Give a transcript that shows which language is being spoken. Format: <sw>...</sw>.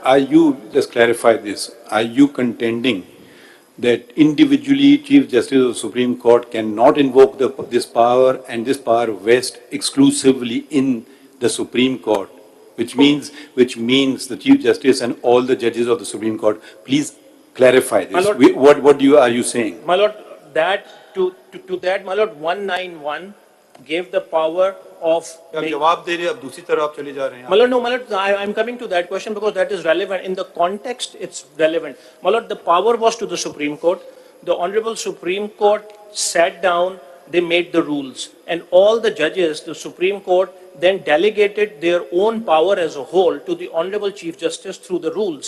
<en>Are you, just clarify this, are you contending that individually Chief Justice of the Supreme Court cannot invoke this power and this power vests exclusively in the Supreme Court, which means the Chief Justice and all the judges of the Supreme Court? Please clarify this. Lord, What are you saying? My Lord, that to that, my Lord, 191 gave the power of.</en> <ur>आप जवाब दे रहे हैं, अब दूसरी तरफ आप चले जा रहे हैं.</ur> <en>My Lord, no, my Lord, I'm coming to that question because that is relevant. In the context, it's relevant. My Lord, the power was to the Supreme Court. The Honorable Supreme Court sat down, they made the rules. And all the judges, the Supreme Court, then delegated their own power as a whole to the Honorable Chief Justice through the rules.</en>